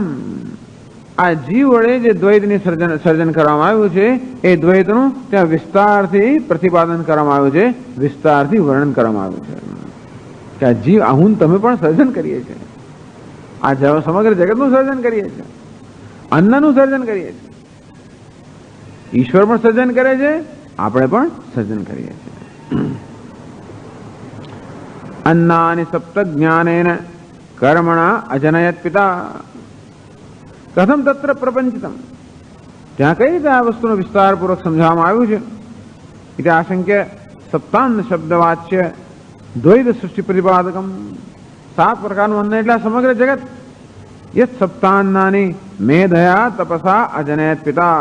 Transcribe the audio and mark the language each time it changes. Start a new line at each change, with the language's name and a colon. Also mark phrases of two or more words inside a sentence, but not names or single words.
Gujarati: આ જીવ વડે જે દ્વૈતની સર્જન કરવામાં આવ્યું છે એ દ્વૈતનું ત્યાં વિસ્તારથી પ્રતિપાદન કરવામાં આવ્યું છે, વિસ્તારથી વર્ણન કરવામાં આવ્યું છે કે આ જીવ, આ હું તમે પણ સર્જન કરીએ છીએ. આ સમગ્ર જગતનું સર્જન કરીએ છીએ, અન્નનું સર્જન કરીએ છીએ. ઈશ્વર પણ સર્જન કરે છે, આપણે પણ સર્જન કરીએ છીએ.
Sanskrit: अन्नानि सप्त ज्ञानेन कर्मणा अजनयत पिता. कथम तत्र प्रपंचितम.
Gujarati: ત્યાં કઈ રીતે આ વસ્તુનો વિસ્તારપૂર્વક સમજાવવામાં આવ્યું છે?
Sanskrit: એટલે आशङ्क्य सप्तान्न शब्दवाच्य द्वैत सृष्टि प्रतिपादकम्.
Gujarati: 7 પ્રકારનું અન્ન એટલે સમગ્ર જગત.
Sanskrit: यत् सप्तान्नानि मेधया तपसा अजनयत् पिता.